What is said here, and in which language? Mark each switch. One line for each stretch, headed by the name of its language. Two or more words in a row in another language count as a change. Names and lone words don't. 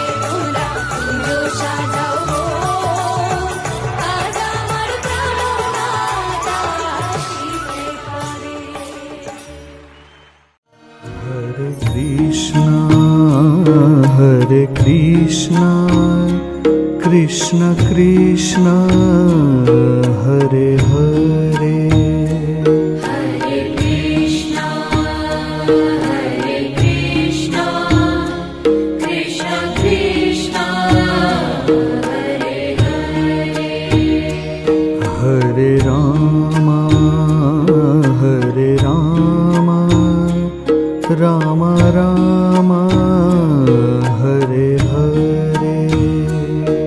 Bangla: তোমরা কুঞ্জ সাজাও গো, আজ আমার প্রাণনাথ আসিতে পারে।
Sanskrit: হরে কৃষ্ণ কৃষ্ণ কৃষ্ণ হরে হরে। हरे कृष्ण, कृष्ण कृष्ण, हरे हरे. হরে রাম রাম রাম হরে হরে।